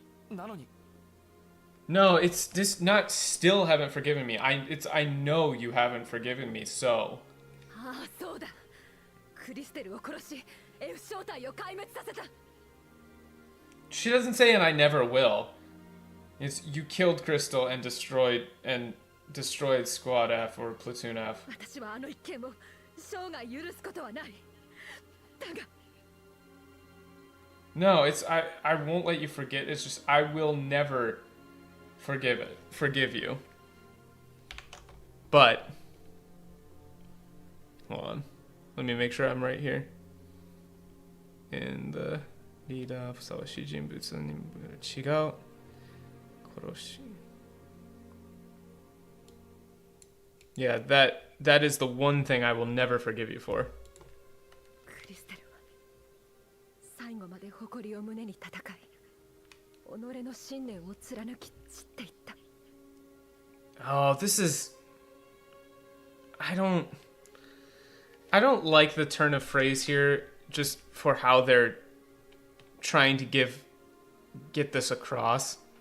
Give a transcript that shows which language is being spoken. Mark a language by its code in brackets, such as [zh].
[ja] なのに。 [en] No, it's just not still haven't forgiven me. I know you haven't forgiven me, so. [ja] ああ、そうだ。クリステルを殺し、F 小隊を壊滅させた。 [en] She doesn't say and I never will. It's you killed Crystal and destroyed Squad F or Platoon F. [ja] 私はあの一件を生涯許すことはない。だが。 [en] No, I won't let you forget. It's just I will never forgive you. But hold on. Let me make sure I'm right here. In the leader [ja] ふさわしい人物に違う殺し [en] Yeah, that is the one thing I will never forgive you for. [ja] クリステルは最後まで誇りを胸に戦い、己の信念を貫き散っていった。 [en] Oh, this is I don't like the turn of phrase here just for how they're trying to get this across.